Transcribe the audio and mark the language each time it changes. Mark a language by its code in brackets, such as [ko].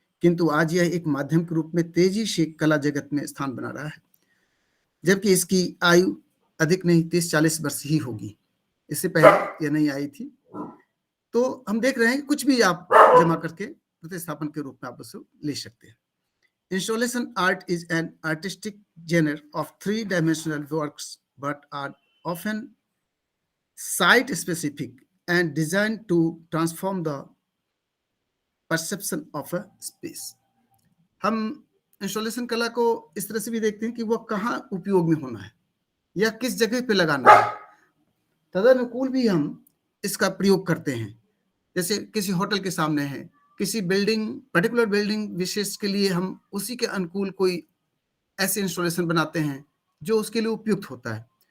[hi] किंतु आज यह एक माध्यम के रूप में तेजी से कला जगत में स्थान बना रहा है, जबकि इसकी आयु अधिक नहीं 30-40 वर्ष ही होगी। इससे पहले यह नहीं आई थी। तो हम देख रहे हैं कि कुछ भी आप जमा करके प्रतिस्थापन के रूप में आप उसे ले सकते हैं। [en] Installation art is an artistic genre of three-dimensional works but are often site-specific and designed to transform the perception of a space. [hi] हम इंस्टॉलेशन कला को इस तरह से भी देखते हैं कि वह कहाँ उपयोग में होना है या किस जगह पे लगाना है, तदनुकूल भी हम इसका प्रयोग करते हैं। जैसे किसी होटल के सामने है, किसी बिल्डिंग, पर्टिकुलर बिल्डिंग विशेष के लिए हम उसी के अनुकूल कोई ऐसे इंस्टॉलेशन बनाते हैं जो उसके लिए उपयुक्त होता है।